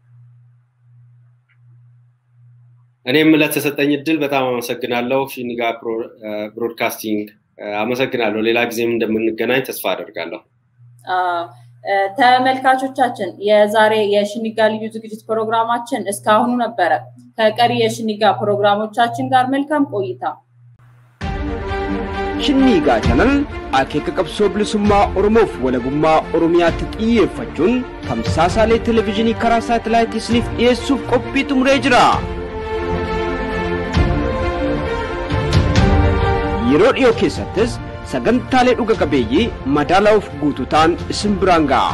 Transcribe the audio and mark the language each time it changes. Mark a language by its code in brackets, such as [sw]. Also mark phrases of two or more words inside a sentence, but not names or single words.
[am] እኔም ለተሰጠኝ እድል በጣም አመሰግናለሁ ሽኒጋ ብሮድካስቲንግ አመሰግናለሁ ሌላ ጊዜም እንደምንገናኝ ተስፋ አደርጋለሁ ተመልካቾቻችን የዛሬ የሽኒጋ ልዩ ዝግጅት ፕሮግራማችን እስካሁኑ ነበረ ከቀሪ የሽኒጋ ፕሮግራሞቻችን ጋር መልካም ቆይታ [om] Shinnigaa channel akeeka qabsoo bilisummaa Oromoof walabummaa Oromiyaatti xiyyeeffachuun tamsaasaalee televezyiinii karaa saatalaayitii isiniif dhiyeessuuf qophii xumuree jira. Yeroo dhiyoo keessattis sagantaalee dhuga qabeeyyii madaalaa of guutuutaan isin biraan ga'a.